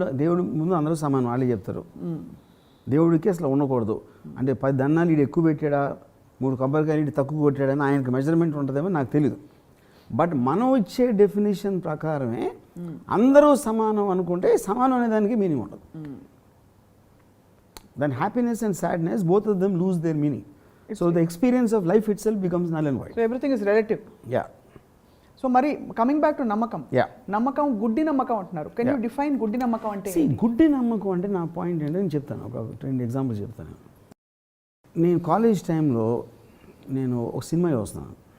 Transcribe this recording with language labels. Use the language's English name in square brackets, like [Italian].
[Telugu] దేవుడు ముందు అందరూ సమానం, వాళ్ళే చెప్తారు. దేవుడికి అసలు ఉండకూడదు అంటే 10 దన్నాలు ఈడు ఎక్కువ పెట్టాడా, 3 కొబ్బరికాయలు ఈడు తక్కువ కొట్టాడని ఆయనకి మెజర్మెంట్ ఉంటుందేమో నాకు తెలియదు. బట్ మనం ఇచ్చే డెఫినేషన్ ప్రకారమే అందరూ సమానం అనుకుంటే సమానం అనే దానికి మీనింగ్ ఉండదు. [English] Then happiness and sadness, both of them lose their meaning. So the experience of life itself becomes null and void. So everything is relative. Yeah. So [Telugu] మరి [English] Coming back to నమ్మకం. Yeah. [Telugu] నమ్మకం గుడ్డి నమ్మకం అంటున్నారు. [English] can you define [Telugu] గుడ్డి నమ్మకం అంటే? గుడ్డి నమ్మకం అంటే నా పాయింట్ ఏంటో నేను చెప్తాను. ఒక 2 ఎగ్జాంపుల్స్ చెప్తాను. నేను కాలేజ్ టైంలో నేను ఒక సినిమా చూస్తున్నాను.